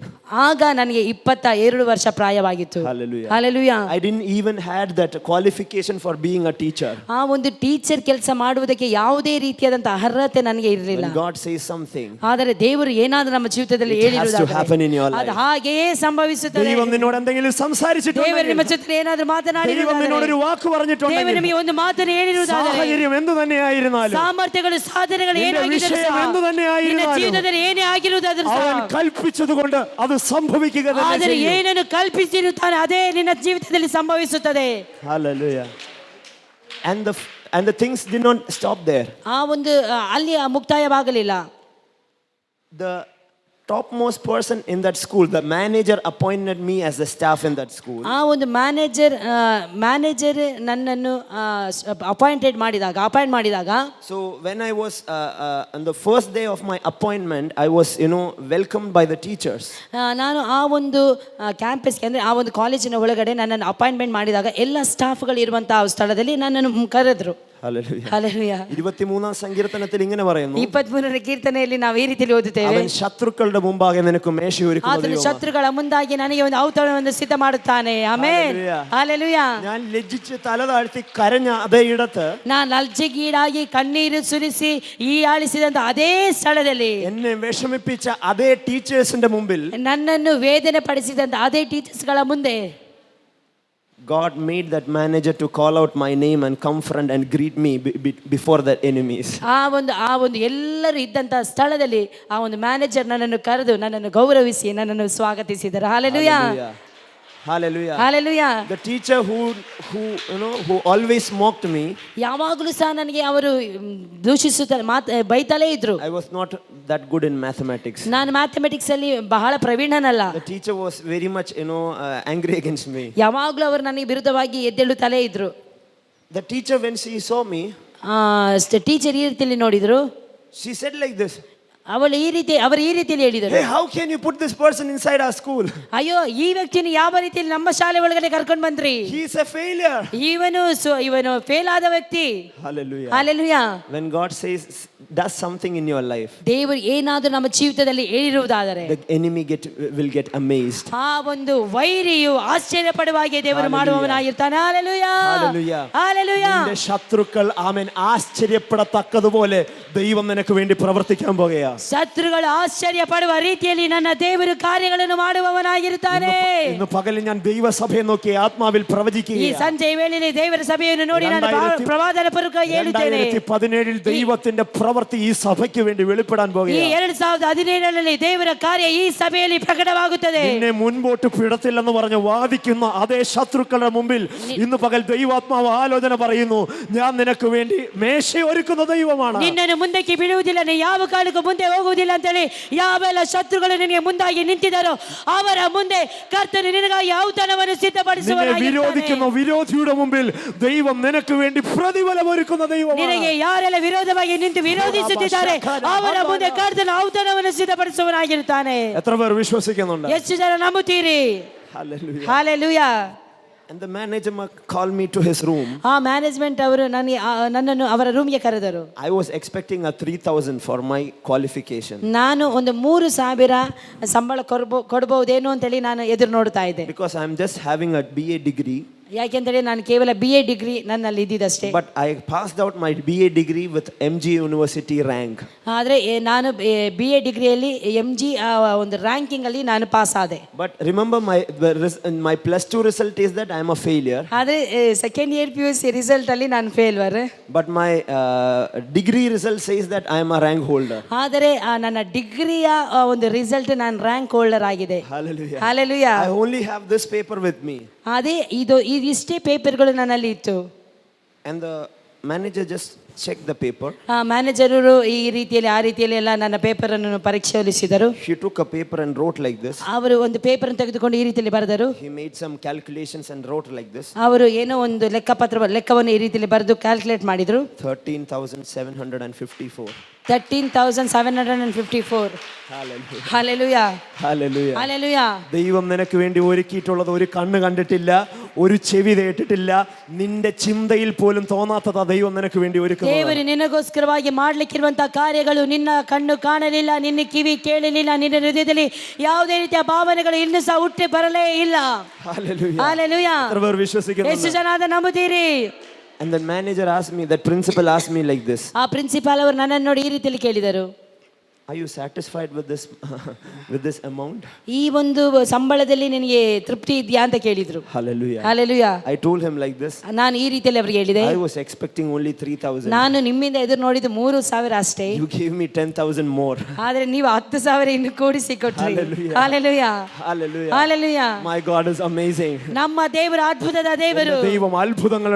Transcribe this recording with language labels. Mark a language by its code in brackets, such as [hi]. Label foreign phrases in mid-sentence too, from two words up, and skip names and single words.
[kn] ಆಗ ನನಗೆ 22 ವರ್ಷ ಪ್ರಾಯವಾಗಿತ್ತು. [en] Hallelujah. [kn] ಹಲ್ಲೆಲೂಯಾ. [en] I didn't even had that qualification for being a teacher. [kn] ಆ ಒಂದು ಟೀಚರ್ ಕೆಲಸ ಮಾಡುವುದಕ್ಕೆ ಯಾವುದೇ ರೀತಿಯಾದಂತ ಅರ್ಹತೆ ನನಗೆ ಇರಲಿಲ್ಲ. [en] When God says something, [kn] ಆದರೆ ದೇವರು ಏನಾದರೂ ನಮ್ಮ ಜೀವಿತದಲ್ಲಿ [en] it has to happen in your life. [kn] ಅದು ಹಾಗೆಯೇ ಸಂಭವಿಸುತ್ತದೆ. [ml] ദൈവം നിന്നോട് എന്തെങ്കിലും സംസാരിച്ചിട്ടുണ്ടെങ്കിൽ, [kn] ದೇವರು ನಿಮ್ಮ ಜೊತೆ ಏನಾದರೂ [ml] ദൈവം നിന്നോട് ഒരു വാക്ക് [kn] ದೇವರು [ml] പറഞ്ഞിട്ടുണ്ടെങ്കിൽ, [kn] ನಿಮಗೆ ಒಂದು ಮಾತನ್ನು ಹೇಳಿರುವುದಾದರೆ, [ml] സാഹചര്യം എന്തു തന്നെയായിരുന്നാലും, [kn] ಸಾಮರ್ಥ್ಯಗಳು ಸಾಧನೆಗಳು [ml] നിന്റെ [kn] ಏನಾಗಿದ್ದರೂ [ml] വിഷയം എന്തു [kn] ನಿನ್ನ [ml] തന്നെയായിരുന്നാലും, [kn] ಜೀವಿತದಲ್ಲಿ ಏನೇ ಆಗಿರುವುದಾದರೂ [ml] അവൻ കൽപ്പിച്ചതുകൊണ്ട് അത് സംഭവിക്കുക തന്നെ [kn] ಆದರೆ [ml] ചെയ്യും. [kn] ಏನನ್ನು ಕಲ್ಪಿಸಿರುತ್ತಾನೆ ಅದೇ ನಿನ್ನ ಜೀವಿತದಲ್ಲಿ ಸಂಭವಿಸುತ್ತದೆ. [en] Hallelujah. And the things did not stop there. [kn] ಆ ಒಂದು ಅಲ್ಲಿ ಮುಕ್ತಾಯವಾಗಲಿಲ್ಲ. [en] The topmost person in that school, the manager appointed me as the staff in that school. [kn] ಆ ಒಂದು ಮ್ಯಾನೇಜರ್ ನನ್ನನ್ನು ಅಪಾಯಿಂಟ್ ಮಾಡಿದಾಗ, [en] so when I was on the first day of my appointment, I was welcomed by the teachers. [kn] ನಾನು ಆ ಒಂದು ಕ್ಯಾಂಪಸ್ಗೆ ಅಂದ್ರೆ ಆ ಒಂದು ಕಾಲೇಜಿನ ಒಳಗಡೆ ನನ್ನನ್ನು ಅಪಾಯಿಂಟ್ಮೆಂಟ್ ಮಾಡಿದಾಗ ಎಲ್ಲ ಸ್ಟಾಫ್ಗಳು ಇರುವಂತಹ ಸ್ಥಳದಲ್ಲಿ ನನ್ನನ್ನು ಕರೆದ್ರು. [en] Hallelujah. [kn] ಹಲ್ಲೆಲೂಯಾ. [ml] 23-ാം സങ്കീർത്തനത്തിൽ ഇങ്ങനെ പറയുന്നു, [kn] 23ನೇ ಕೀರ್ತನೆಯಲ್ಲಿ ನಾವು ಈ ರೀತಿಯಲ್ಲಿ ಓದುತ್ತೇವೆ, [ml] അവൻ ശത്രുക്കളുടെ മുമ്പാകെ നിനക്ക് മേശയൊരുക്കുന്ന [kn] ಆತನು [ml] ദൈവമാണ്. [kn] ಶತ್ರುಗಳ ಮುಂದಾಗಿ ನನಗೆ ಒಂದು ಔತಣವನ್ನು ಸಿದ್ಧ ಮಾಡುತ್ತಾನೆ. ಆಮೆನ್. [en] Hallelujah. [kn] ಹಲ್ಲೆಲೂಯಾ. [ml] ഞാൻ ലജ്ജിച്ച് തല താഴ്ത്തി കരഞ്ഞ അതേ ഇടത്ത് [kn] ನಾನು ಲಜ್ಜೆಗೀಡಾಗಿ ಕಣ್ಣೀರು ಸುರಿಸಿ ಈ ಆಳಿಸಿದಂತ ಅದೇ ಸ್ಥಳದಲ್ಲಿ [ml] എന്നെ വിഷമിപ്പിച്ച അതേ ടീച്ചേഴ്സിന്റെ മുമ്പിൽ [kn] ನನ್ನನ್ನು ವೇದನೆ ಪಡಿಸಿದಂತ ಅದೇ ಟೀಚರ್ಸ್ಗಳ ಮುಂದೆ [en] God made that manager to call out my name and confront and greet me before the enemies. [kn] ಆ ಒಂದು ಎಲ್ಲರೂ ಇದ್ದಂತ ಸ್ಥಳದಲ್ಲಿ ಆ ಒಂದು ಮ್ಯಾನೇಜರ್ ನನ್ನನ್ನು ಕರೆದು ನನ್ನನ್ನು ಗೌರವಿಸಿ ನನ್ನನ್ನು ಸ್ವಾಗತಿಸಿದರು. ಹಲ್ಲೆಲೂಯಾ. [en] Hallelujah. [kn] ಹಲ್ಲೆಲೂಯಾ. [en] The teacher who always mocked me, [kn] ಯಾವಾಗಲೂ ಸಹ ನನಗೆ ಅವರು ದೂಷಿಸುತ್ತಾರೆ, ಬೈತಲೇ ಇದ್ರು. [en] I was not that good in mathematics. [kn] ನಾನು ಮ್ಯಾಥಮೆಟಿಕ್ಸ್ ಅಲ್ಲಿ ಬಹಳ ಪ್ರವೀಣನಲ್ಲ. [en] The teacher was very much angry against me. [kn] ಯಾವಾಗಲೂ ಅವರು ನನಗೆ ವಿರುದ್ಧವಾಗಿ ಎದ್ದೇಳುತ್ತಲೇ ಇದ್ರು. [en] The teacher, when she saw me, [kn] ಟೀಚರ್ ಈ ರೀತಿಯಲ್ಲಿ ನೋಡಿದ್ರು, [en] she said like this, [kn] ಅವರು ಈ ರೀತಿಯಲ್ಲಿ ಹೇಳಿದರು, [en] hey, how can you put this person inside our school? [kn] ಅಯ್ಯೋ, ಈ ವ್ಯಕ್ತಿನ ಯಾವ ರೀತಿಯಲ್ಲಿ ನಮ್ಮ ಶಾಲೆ ಒಳಗಡೆ ಕರ್ಕೊಂಡು ಬಂದ್ರಿ? [en] He is a failure. [kn] ಇವನು ಫೇಲ್ ಆದ ವ್ಯಕ್ತಿ. [en] Hallelujah. [kn] ಹಲ್ಲೆಲೂಯಾ. [en] When God does something in your life, [kn] ದೇವರು ಏನಾದರೂ ನಮ್ಮ ಜೀವಿತದಲ್ಲಿ ಹೇಳಿರುವುದಾದರೆ [en] the enemy will get amazed. [kn] ಆ ಒಂದು ವೈರಿಯು ಆಶ್ಚರ್ಯ ಪಡುವಾಗೆ ದೇವರು ಮಾಡುವವನಾಗಿರ್ತಾನೆ. ಹಲ್ಲೆಲೂಯಾ. [en] Hallelujah. [kn] ಹಲ್ಲೆಲೂಯಾ. [ml] നിന്റെ ശത്രുക്കൾ ആമേൻ ആശ്ചര്യപ്പെടത്തക്കതുപോലെ ദൈവം നിനക്ക് വേണ്ടി പ്രവർത്തിക്കാൻ പോകുകയാ. [kn] ಶತ್ರುಗಳು ಆಶ್ಚರ್ಯ ಪಡುವ ರೀತಿಯಲ್ಲಿ ನನ್ನ ದೇವರು ಕಾರ್ಯಗಳನ್ನು ಮಾಡುವವನಾಗಿರುತ್ತಾನೆ. [ml] ഇന്ന് പകലിൽ ഞാൻ ദൈവസഭയെ നോക്കി ആത്മാവിൽ [kn] ಈ [ml] പ്രവചിക്കുകയാണ്. [kn] ಸಂಜೆ ವೇಳೆಯಲ್ಲಿ ದೇವರ ಸಭೆಯನ್ನು ನೋಡಿ ನಾನು ಪ್ರವಾದನ ಪೂರ್ವಕವಾಗಿ ಹೇಳುತ್ತೇನೆ. [ml] 2017 ദൈവത്തിന്റെ പ്രവൃത്തി ഈ സഭയ്ക്ക് വേണ്ടി വെളിപ്പെടാൻ [kn] ಈ [ml] പോകുകയാണ്. [kn] 2017ರಲ್ಲಿ ದೇವರ ಕಾರ್ಯ ಈ ಸಭೆಯಲ್ಲಿ ಪ್ರಕಟವಾಗುತ್ತದೆ. [ml] നിന്നെ മുൻപോട്ട് പിടത്തില്ലെന്ന് പറഞ്ഞ് വാദിക്കുന്ന അതേ ശത്രുക്കളുടെ മുമ്പിൽ ഇന്ന് പകൽ ദൈവാത്മാവ് ആലോചന പറയുന്നു, ഞാൻ നിനക്ക് വേണ്ടി മേശ ഒരുക്കുന്ന ദൈവമാണ്. [kn] ನಿನ್ನನ್ನು ಮುಂದಕ್ಕೆ ಬಿಡುವುದಿಲ್ಲ, ನೀ ಯಾವ ಕಾಲಕ್ಕೂ ಮುಂದೆ ಹೋಗುವುದಿಲ್ಲ ಅಂತೇಳಿ ಯಾವೆಲ್ಲ ಶತ್ರುಗಳು ನಿನಗೆ ಮುಂದಾಗಿ ನಿಂತಿದ್ದಾರೋ ಅವರ ಮುಂದೆ ಕರ್ತನು ನಿನಗಾಗಿ ಔತಣವನ್ನು ಸಿದ್ಧಪಡಿಸುವವನಾಗಿದ್ದಾನೆ. [ml] വിരോധിക്കുന്ന വിരോധിയുടെ മുമ്പിൽ ദൈവം നിനക്ക് വേണ്ടി പ്രതിഫലം ഒരുക്കുന്ന ദൈവമാണ്. [kn] ನಿನಗೆ ಯಾರೆಲ್ಲ ವಿರೋಧವಾಗಿ ನಿಂತು ವಿರೋಧಿಸುತ್ತಿದ್ದಾರೆ ಅವರ ಮುಂದೆ ಕರ್ತನು ಔತಣವನ್ನು ಸಿದ್ಧಪಡಿಸುವವನಾಗಿರುತ್ತಾನೆ. [ml] എത്ര പേർ വിശ്വസിക്കുന്നുണ്ട്? [kn] ಎಷ್ಟು ಜನ ನಂಬುತ್ತೀರಿ? [en] Hallelujah. [kn] ಹಲ್ಲೆಲೂಯಾ. [en] And the manager called me to his room. [kn] ಆ ಮ್ಯಾನೇಜ್ಮೆಂಟ್ ಅವರು ನನ್ನನ್ನು ಅವರ ರೂಮ್ಗೆ ಕರೆದರು. [en] I was expecting a 3,000 for my qualification. [kn] ನಾನು ಒಂದು 3,000 ಸಂಬಳ ಕೊಡಬಹುದೇನೋ ಅಂತೇಳಿ ನಾನು ಎದುರು ನೋಡ್ತಾ ಇದ್ದೆ. [en] Because I am just having a BA degree. [kn] ಯಾಕೆಂತೇಳಿ ನಾನು ಕೇವಲ [en] BA degree [kn] ನನ್ನಲ್ಲಿ ಇದ್ದಿದ್ದಷ್ಟೇ. [en] But I passed out my BA degree with MG University rank. [kn] ಆದರೆ ನಾನು BA ಡಿಗ್ರಿಯಲ್ಲಿ MG ಒಂದು ರ್ಯಾಂಕಿಂಗ್ ಅಲ್ಲಿ ನಾನು ಪಾಸ್ ಆದೆ. [en] But remember my plus 2 result is that I am a failure. [kn] ಆದರೆ [en] second year PUC result [kn] ಅಲ್ಲಿ ನಾನು ಫೇಲ್ವರ್. [en] But my degree result says that I am a rank holder. [kn] ಆದರೆ ನನ್ನ ಡಿಗ್ರಿಯ ಒಂದು ರಿಸಲ್ಟ್ ನಾನು [en] rank holder [kn] ಆಗಿದೆ. [en] Hallelujah. [kn] ಹಲ್ಲೆಲೂಯಾ. [en] I only have this paper with me. [kn] ಅದೇ ಇಷ್ಟೇ ಪೇಪರ್ಗಳು ನನ್ನಲ್ಲಿ ಇತ್ತು. [en] And the manager just checked the paper. [kn] ಮ್ಯಾನೇಜರು ಈ ರೀತಿಯಲ್ಲಿ ಆ ರೀತಿಯಲ್ಲಿ ಎಲ್ಲ ನನ್ನ ಪೇಪರ್ ಅನ್ನು ಪರಿಶೀಲಿಸಿದರು. [en] He took a paper and wrote like this. [kn] ಅವರು ಒಂದು ಪೇಪರ್ ತೆಗೆದುಕೊಂಡು ಈ ರೀತಿಯಲ್ಲಿ ಬರೆದರು. [en] He made some calculations and wrote like this. [kn] ಅವರು ಏನೋ ಒಂದು ಲೆಕ್ಕವನ್ನು ಈ ರೀತಿಯಲ್ಲಿ ಬರೆದು ಕ್ಯಾಲ್ಕುಲೇಟ್ ಮಾಡಿದ್ರು. [en] 13,754. [kn] 13,754. [ml] ഹല്ലേലൂയ. [en] Hallelujah. [ml] ഹല്ലേലൂയ. ദൈവം നിനക്ക് വേണ്ടി ഒരുക്കിയിട്ടുള്ളത് ഒരു കണ്ണ് കണ്ടിട്ടില്ല, ഒരു ചെവി കേട്ടിട്ടില്ല, നിന്റെ ചിന്തയിൽ പോലും തോന്നാത്തതാ ദൈവം നിനക്ക് വേണ്ടി ഒരുക്കുന്നത്. [kn] ದೇವರು ನಿನಗೋಸ್ಕರವಾಗಿ ಮಾಡಲಿಕ್ಕಿರುವಂತಹ ಕಾರ್ಯಗಳು ನಿನ್ನ ಕಣ್ಣು ಕಾಣಲಿಲ್ಲ, ನಿನ್ನ ಕಿವಿ ಕೇಳಲಿಲ್ಲ, ನಿನ್ನ ಹೃದಯದಲ್ಲಿ ಯಾವುದೇ ರೀತಿಯ ಭಾವನೆಗಳು ಇನ್ನೂ ಸಹ ಹುಟ್ಟಿ ಬರಲೇ ಇಲ್ಲ. [en] Hallelujah. [kn] ಹಲ್ಲೇಲೂಯಾ. [ml] എത്ര പേർ വിശ്വസിക്കുന്നു? [kn] ಎಷ್ಟು ಜನ ಅದನ್ನು ನಂಬುತ್ತೀರಿ? [en] And the manager asked me, that principal asked me like this. [kn] ಆ ಪ್ರಿನ್ಸಿಪಾಲ್ ಅವರು ನನ್ನನ್ನು ನೋಡಿ ಈ ರೀತಿಯಲ್ಲಿ ಕೇಳಿದರು, [en] Are you satisfied with this amount? [kn] ಈ ಒಂದು ಸಂಬಳದಲ್ಲಿ ನಿನಗೆ ತೃಪ್ತಿ ಇದೆಯಾ ಅಂತ ಕೇಳಿದ್ರು. [en] Hallelujah. [kn] ಹಲ್ಲೇಲೂಯಾ. [en] I told him like this. [kn] ನಾನು ಈ ರೀತಿಯಲ್ಲಿ ಅವರಿಗೆ ಹೇಳಿದೆ, [en] I was expecting only 3,000. [kn] ನಾನು ನಿಮ್ಮಿಂದ ಎದುರು ನೋಡಿದ್ದು 3,000 ಅಷ್ಟೇ. [en] You gave me 10,000 more. [kn] ಆದ್ರೆ ನೀವು 10,000 ಇನ್ನು ಕೂಡಿಸಿ ಕೊಟ್ರಿ. [en] Hallelujah. [kn] ಹಲ್ಲೇಲೂಯಾ. [en] Hallelujah. [kn] ಹಲ್ಲೇಲೂಯಾ. [en] My God is amazing. [kn] ನಮ್ಮ ದೇವರು ಅದ್ಭುತದ ದೇವರು. [ml] ദൈവം അത്ഭുതങ്ങളുടെ